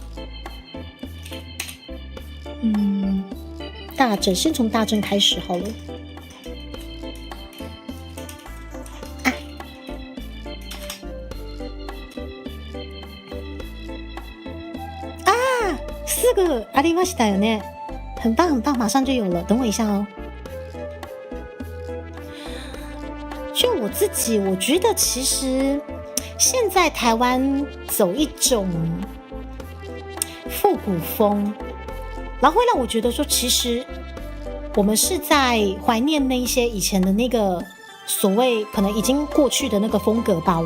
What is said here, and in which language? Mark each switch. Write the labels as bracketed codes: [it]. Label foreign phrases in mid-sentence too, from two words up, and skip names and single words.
[zh] 大正，先从大正开始好了。4个 [ja] ありましたよね。 [zh] 很棒很棒，马上就有了，等我一下哦。就我自己，我觉得其实现在台湾走一种复古风，然后会让我觉得说，其实我们是在怀念那一些以前的那个所谓可能已经过去的那个风格吧。